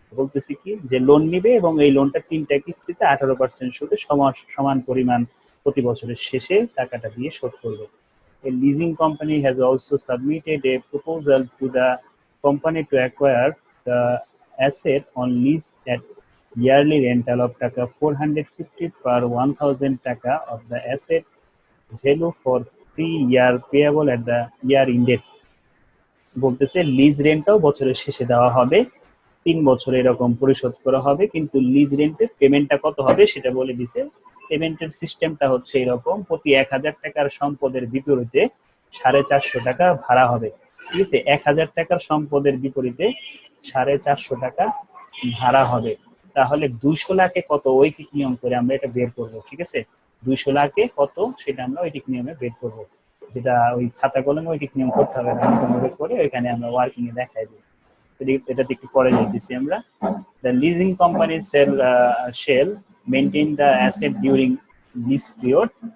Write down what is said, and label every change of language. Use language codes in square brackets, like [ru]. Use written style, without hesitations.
[bn] বলতেছি কি, যে লোন নিবে এবং এই লোনটা 3টা কিস্তিতে 18% সুদে সমান পরিমাণ প্রতি বছরের শেষে টাকাটা দিয়ে শোধ করবে। [en] A leasing company has also submitted a proposal to the company to acquire the asset on lease at yearly rental of taka 450 per 1000 taka of the asset value for 3 year payable at the year ended. [bn] বলতেছে lease রেন্টটাও বছরের শেষে দেওয়া হবে, 3 বছর এরকম পরিশোধ করা হবে, কিন্তু লিজ রেন্টের পেমেন্টটা কত হবে সেটা বলে দিছে। পেমেন্টের সিস্টেমটা হচ্ছে এরকম, প্রতি 1000 টাকার সম্পদের বিপরীতে 450 টাকা ভাড়া হবে। ঠিক আছে, 1000 টাকার সম্পদের বিপরীতে 450 টাকা ভাড়া হবে। তাহলে 200 লাখে কত ঐকিক নিয়ম করে আমরা এটা বের করব। ঠিক আছে, 200 লাখে কত সেটা আমরা ঐকিক নিয়মে বের করব, যেটা ওই খাতা কলমে ঐকিক নিয়ম করতে হবে না, বের করে ওইখানে আমরা ওয়ার্কিং এ দেখাই দিই। এটা একটু পরে যাইতেছি আমরা। [en] The leasing company shall maintain the asset during lease period.